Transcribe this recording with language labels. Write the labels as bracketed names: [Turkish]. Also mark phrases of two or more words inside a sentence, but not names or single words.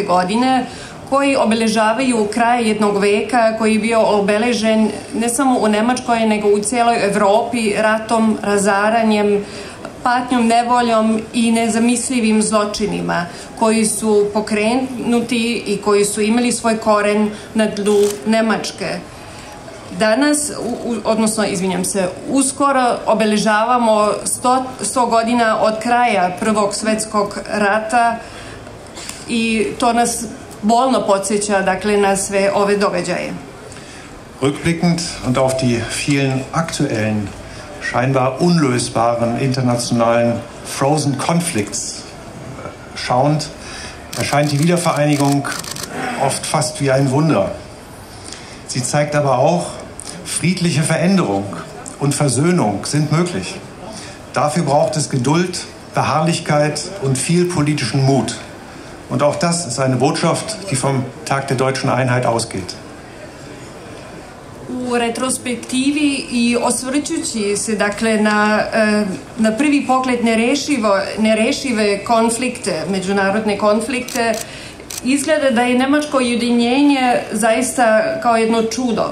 [Serbian] godine koji obeležavaju kraj jednog veka koji je bio obeležen ne samo u Nemačkoj nego u cijeloj Evropi ratom, razaranjem, patnjom, nevoljom i nezamislivim zločinima koji su pokrenuti i koji su imali svoj koren na tlu Nemačke. Danas, odnosno, izvinjam se, uskoro obeležavamo 100 godina od kraja Prvog svjetskog rata i to nas bolno podsjeća, dakle, na sve ove događaje. [German] Rückblickend und auf die vielen aktuellen, scheinbar unlösbaren internationalen [English] Frozen Conflicts [German] schauend, erscheint die Wiedervereinigung oft fast wie ein Wunder. Sie zeigt aber auch, friedliche Veränderung und Versöhnung sind möglich. Dafür braucht es Geduld, Beharrlichkeit und viel politischen Mut. Und auch das ist eine Botschaft, die vom Tag der deutschen Einheit ausgeht. [Serbian] U retrospektivi i osvrćući se dakle na prvi pogled nerešive konflikte, međunarodne konflikte, izgleda da je nemačko ujedinjenje zaista kao jedno čudo.